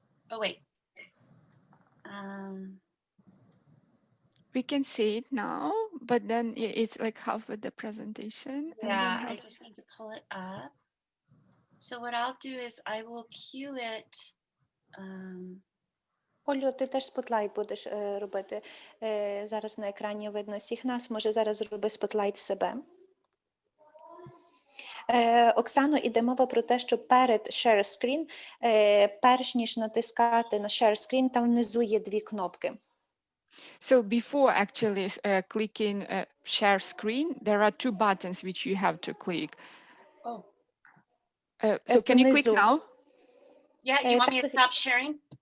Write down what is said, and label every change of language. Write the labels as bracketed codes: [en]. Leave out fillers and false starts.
[en] Oh, wait. We can see it now, but then it's like half with the presentation. And Yeah, then I just need to pull it up. So what I'll do is I will cue it. [uk] Олю, ти теж спотлайт будеш робити. Зараз на екрані видно всіх нас. Може, зараз зроби спотлайт себе. Оксано, іде мова про те, що перед share screen, перш ніж натискати на share screen, там внизу є дві кнопки. [en] So before actually clicking share screen, there are two buttons which you have to click. Oh. So can you click now? Yeah, you want me to stop sharing?